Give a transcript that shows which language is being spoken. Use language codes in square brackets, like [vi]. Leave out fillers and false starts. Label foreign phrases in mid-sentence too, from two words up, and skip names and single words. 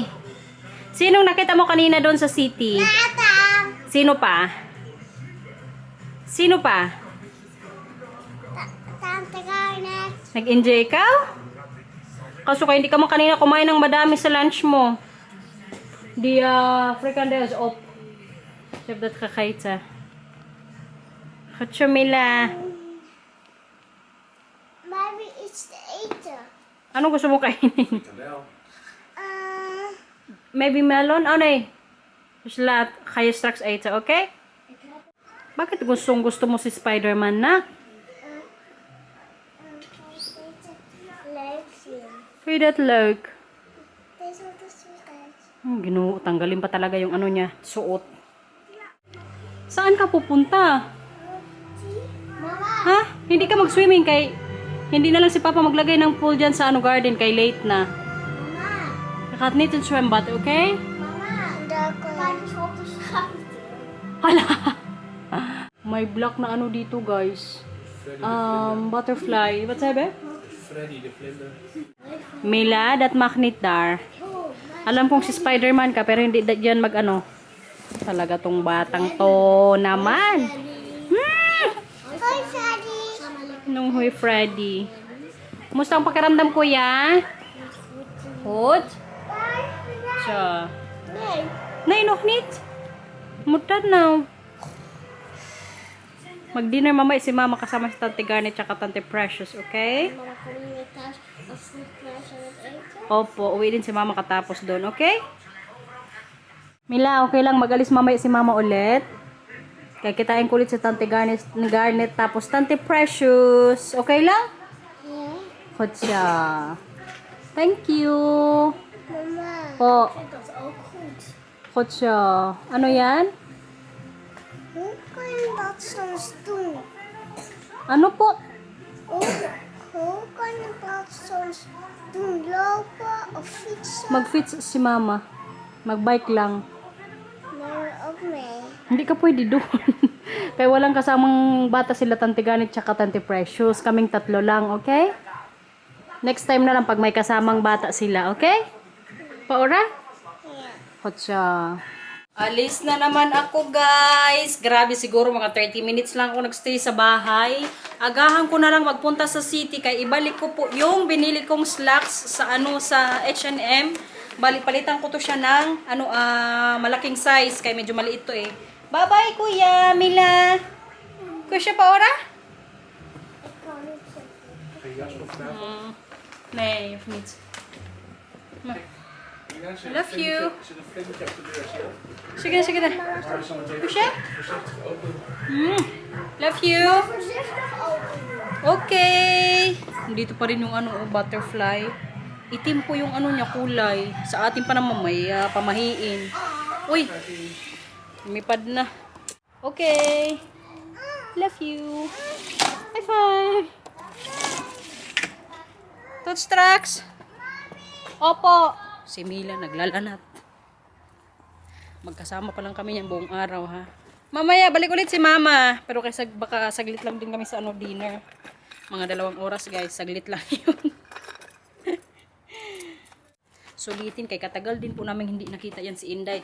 [tl] Sinong nakita mo kanina doon sa city? Sino pa? Sino pa? Tante Garnet. Nag-enjoy ka? Kaso kaya hindi ka mo kanina kumain ng madami sa lunch mo. [nl] Die frikandel is op. Ik heb dat gegeten. Goed zo, Mila. [en] Maybe it's the eten. [tl] Ano gusto mo kainin? [en] Maybe melon? [nl] Oh, nee. Dus ga je straks eten, oké? [tl] Bakit gusto mo si Spider-Man na? [nl] Leuk zien. Vind je dat leuk? Deze wordt de sweet. [tl] Ginoo, tanggalin pa talaga yung ano niya, suot. Saan ka pupunta? Mama. Ha? Hindi ka mag-swimming kay... Hindi na lang si Papa maglagay ng pool dyan sa ano garden kay late na. Mama. [nl] Je gaat niet een zwembad, oké? Mama. Daar kan je op de schaap. [tl] Hala! May black na ano dito, guys. Butterfly. Wat sabi? [nl] Freddy de vlinder. Mila, dat mag niet daar. [tl] Alam kong si Spider-Man ka, pero hindi dyan mag-ano. Talaga tong batang to naman. [nl] Hoi, Freddy. [tl] Nung huy, Freddy. Kumusta ang pakiramdam, kuya? [nl] Goed? Tja. Nee. Nee, nog niet. Moet dat nou? [tl] Mag-dinner mamaya si Mama kasama si Tante Garnet at Tante Precious, okay? [nl] Mama, kom je weer thuis als goed klaar zijn met eten? [tl] Opo, uwi din si Mama katapos doon, okay? Mila, okay lang mag-alis mamaya si Mama ulit. Kaya kitain ko ulit si Tante Garnet tapos Tante Precious. Okay lang? [nl] Ja. [tl] Goed siya. [en] Thank you. [tl] Mama. Po, [nl] Ik vind dat ook goed. [tl] goed siya. Ano yan? [nl] Hoe kan je dat soms doen? [tl] Ano po? [nl] Hoe kan je dat soms doen? Lopen of fietsen? [tl] Mag-fits si Mama. Mag-bike lang. [nl] Maar ook mee. [tl] Hindi ka pwede doon. Kaya walang kasamang bata sila Tante Garnet tsaka Tante Precious. Kaming tatlo lang, okay? [en] Next time [tl] na lang pag may kasamang bata sila, okay? Paora? [nl] Ja. [tl] Kotsa. Alis na naman ako, guys. Grabe, siguro mga 30 minutes lang ako nagstay sa bahay. Agahan ko na lang magpunta sa city kaya ibalik ko po yung binili kong slacks sa sa H&M. Palitan ko to siya ng malaking size kaya medyo maliit to eh. Bye-bye, Kuya Mila. Kuya Paora? [nl] Ik kan niet zitten. Geen jas nog vanavond? Nee, of niet. Ja, ze [en] Love you. [nl] zit een vlindertje op de deur, zie je? [tl] Sige na, sige na. [nl] Maar ze zal het even [tl] Kuya? [nl] voorzichtig open. [en] Love you. [nl] Voorzichtig open. [tl] Okay. Dito pa rin yung butterfly. Itim po yung niya kulay. Sa atin pa naman may pamahiin. Uy. Lumipad na. Okay. [en] Love you. High five. Tots tracks. [tl] Opo. Si Mila naglalanat. Magkasama pa lang kami niyan buong araw ha. Mamaya balik ulit si Mama. Pero kasi baka saglit lang din kami sa dinner. Mga 2 oras guys. Saglit lang yun. Sulitin kay katagal din po namin hindi nakita yan si Inday.